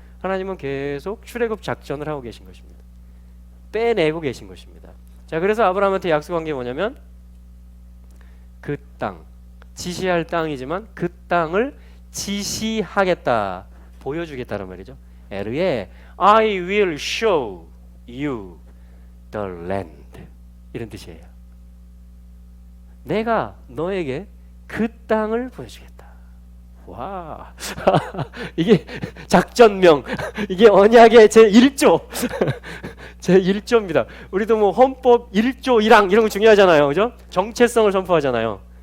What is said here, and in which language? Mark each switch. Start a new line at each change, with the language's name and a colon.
Korean: 하나님은 계속 출애굽 작전을 하고 계신 것입니다. 빼내고 계신 것입니다. 자, 그래서 아브라함한테 약속한 게 뭐냐면 그 땅, 지시할 땅이지만 그 땅을 지시하겠다, 보여주겠다는 말이죠.
English: 에르에 I will show you the land,
Korean: 이런 뜻이에요. 내가 너에게 그 땅을 보여주겠다. 와, 이게 작전명, 이게 언약의 제1조, 제1조입니다. 우리도 뭐 헌법 1조 1항 이런 거 중요하잖아요, 그죠? 정체성을 선포하잖아요.